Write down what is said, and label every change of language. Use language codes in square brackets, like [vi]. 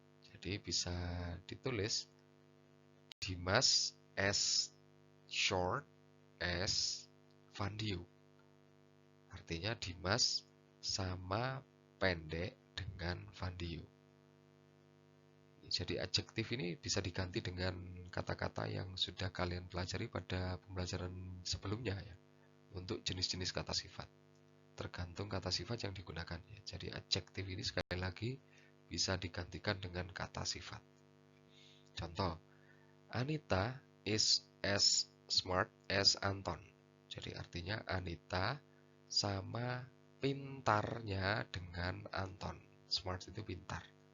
[id] Jadi bisa ditulis Dimas [en] as short as [id] Vandio. Artinya Dimas sama pendek dengan Vandio. Jadi adjektif ini bisa diganti dengan kata-kata yang sudah kalian pelajari pada pembelajaran sebelumnya ya. Untuk jenis-jenis kata sifat. Tergantung kata sifat yang digunakan ya. Jadi adjektif ini sekali lagi bisa digantikan dengan kata sifat. [en] Contoh, Anita is as smart as Anton. [id] Jadi artinya Anita sama pintarnya dengan Anton. Smart itu pintar.